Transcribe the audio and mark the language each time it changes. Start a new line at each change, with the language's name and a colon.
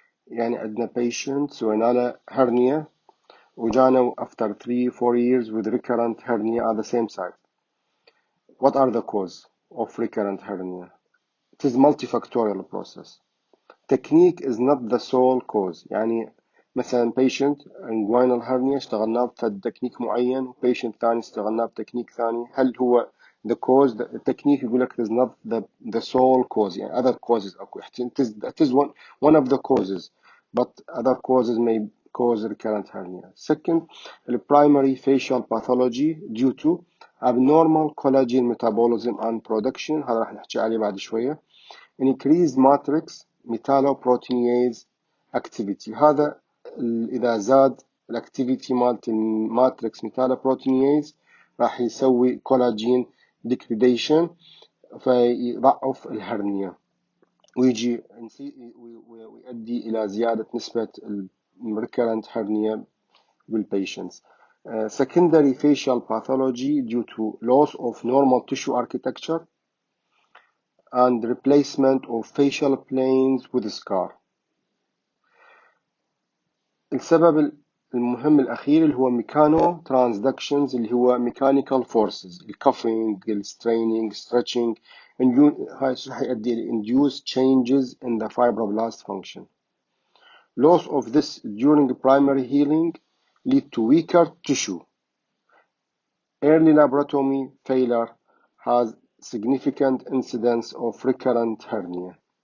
Arabic: يعني عندنا
English: patient
Arabic: سوينا له
English: hernia
Arabic: وجانا
English: after 3-4 years with recurrent hernia at the same site. What are the cause of recurrent hernia? It is multifactorial process. Technique is not the sole cause.
Arabic: يعني مثلا patient inguinal hernia اشتغلنا بتكنيك معين و patient ثاني اشتغلنا بتكنيك ثاني. هل هو
English: the cause the technique
Arabic: يقول لك
English: is not the sole cause
Arabic: يعني
English: other causes
Arabic: أكو
English: it is one of the causes but other causes may cause recurrent hernia. Second, the primary facial pathology due to abnormal collagen metabolism and production.
Arabic: هذا راح نحكي عليه بعد شوية.
English: increased matrix metalloproteinase activity.
Arabic: هذا إذا زاد الاكتيفيتي مالت الماتريكس ميتالوبروتينيز راح يسوي كولاجين ديكريديشن فيضعف الهرنيا ويجي ويؤدي إلى زيادة نسبة
English: recurrent hernia
Arabic: بالpatients.
English: Secondary facial pathology due to loss of normal tissue architecture and replacement of facial planes with scar.
Arabic: السبب المهم الأخير اللي هو ميكانو ترانسدكشنز اللي هو
English: mechanical forces
Arabic: الكفينج السترينينج stretching هاي راح يؤدي إلى
English: induce changes in the fibroblast function. Loss of this during primary healing lead to weaker tissue. Early laparotomy failure has significant incidence of recurrent hernia.